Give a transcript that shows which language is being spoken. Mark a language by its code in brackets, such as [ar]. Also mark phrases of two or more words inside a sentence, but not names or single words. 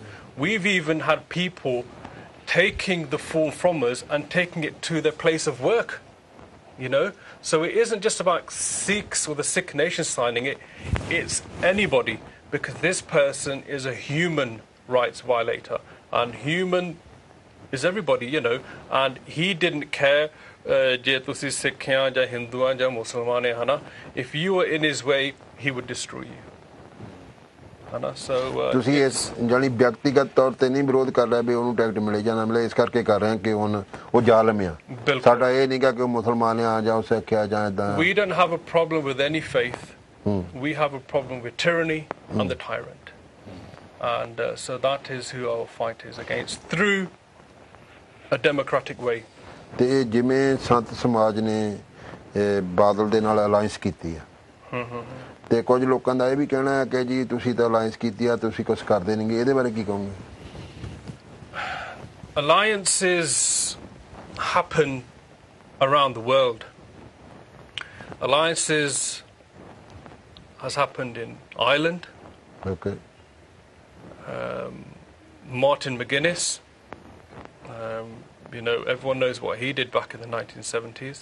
[en] We've even had people taking the form from us and taking it to their place of work, you know. So it isn't just about Sikhs or the Sikh nation signing it, it's anybody, because this person is a human rights violator, and human is everybody, you know. And he didn't care [pa] ਜੇ ਤੁਸੀਂ ਸਿੱਖ ਹੈਂ ਜਾਂ ਹਿੰਦੂ ਹੈਂ ਜਾਂ ਮੁਸਲਮਾਨ ਹੈਂ, [en] if you were in his way, he would destroy you. [pa] ਹਨਾ ਸੋ ਤੁਸੀਂ ਇਸ ਜਾਨੀ ਵਿਅਕਤੀਗਤ ਤੌਰ ਤੇ ਨਹੀਂ ਵਿਰੋਧ ਕਰ ਰਹੇ ਵੀ ਉਹਨੂੰ ਟਿਕਟ ਮਿਲੇ ਜਾਂ ਨਾ ਮਿਲੇ ਇਸ ਕਰਕੇ ਕਰ ਰਹੇ ਕਿ ਉਹ ਜ਼ਾਲਮ ਆ ਸਾਡਾ ਇਹ ਨਹੀਂਗਾ ਕਿ ਉਹ ਮੁਸਲਮਾਨ ਆ ਜਾਂ ਉਹ ਸਿੱਖ ਆ ਜਾਂ ਇਦਾਂ [en] We don't have a problem with any faith. We have a problem with tyranny and the tyrant. And so that is who our fight is against through a democratic way. [pa] ਤੇ ਜਿਵੇਂ ਸੰਤ ਸਮਾਜ ਨੇ ਬਾਦਲ ਦੇ ਨਾਲ ਅਲਾਈਅੰਸ ਕੀਤੀ ਆ ਤੇ ਕੁਝ ਲੋਕਾਂ ਦਾ ਇਹ ਵੀ ਕਹਿਣਾ ਹੈ ਕਿ ਜੀ ਤੁਸੀਂ ਤਾਂ ਅਲਾਈਅੰਸ ਕੀਤੀ ਆ ਤੁਸੀਂ ਕੁਝ ਕਰਦੇ ਨਹੀਂਗੇ ਇਹਦੇ ਬਾਰੇ ਕੀ ਕਹੋਗੇ [en] Alliances happen around the world. Alliances has happened in Ireland. Okay. Martin McGuinness, everyone knows what he did back in the 1970s.